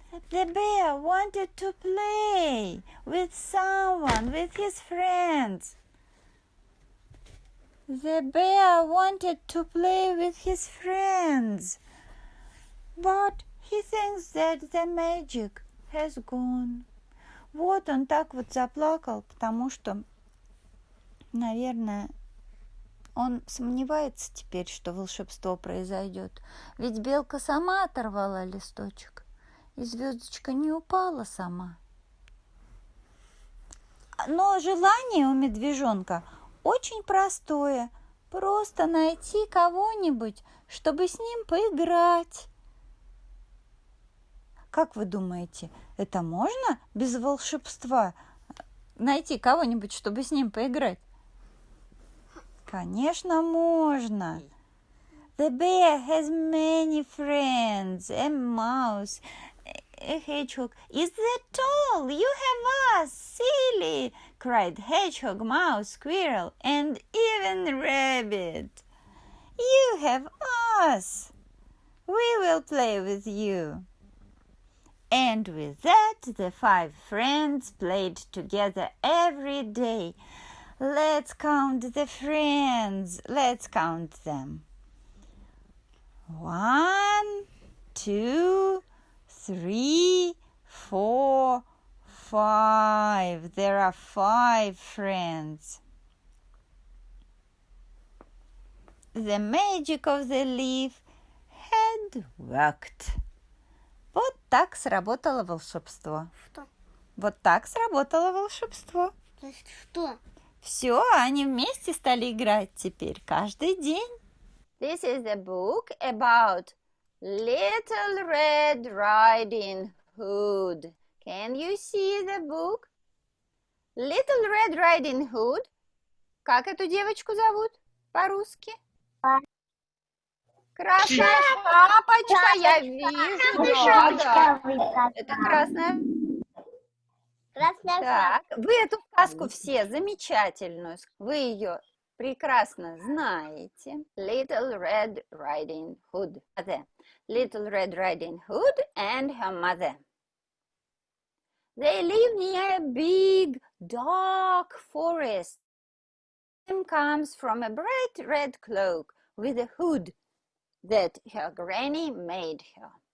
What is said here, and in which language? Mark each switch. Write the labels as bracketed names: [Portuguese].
[English] The bear wanted to play with someone, with his friends. The bear wanted to play with his friends, but he thinks that the magic has gone. [Russian] Вот он так вот заплакал, потому что, наверное, он сомневается теперь, что волшебство произойдет. Ведь белка сама оторвала листочек, и звездочка не упала сама. Но желание у медвежонка очень простое. Просто найти кого-нибудь, чтобы с ним поиграть. Как вы думаете, это можно без волшебства найти кого-нибудь, чтобы с ним поиграть? Конечно, можно. [English] The bear has many friends, a mouse, a hedgehog. Is that all? You have us, silly, cried Hedgehog, Mouse, Squirrel, and even Rabbit. You have us. We will play with you. And with that, the 5 friends played together every day. Let's count the friends. Let's count them. 1, 2, 3, 4, 5. There are 5 friends. The magic of the leaf had worked. [Russian] Вот так сработало волшебство. Что? Вот так сработало волшебство. То есть что? Все, они вместе стали играть теперь каждый день. [English] This is a book about Little Red Riding Hood. Can you see the book? Little Red Riding Hood. [Russian] Как эту девочку зовут по-русски? Красная шапочка, я вижу. Да. Это красная. Так, вы эту сказку все замечательную, вы ее прекрасно знаете. [English] Little Red Riding Hood. Little Red Riding Hood and her mother. They live near a big, dark forest. One comes from a bright red cloak with a hood that her granny made her.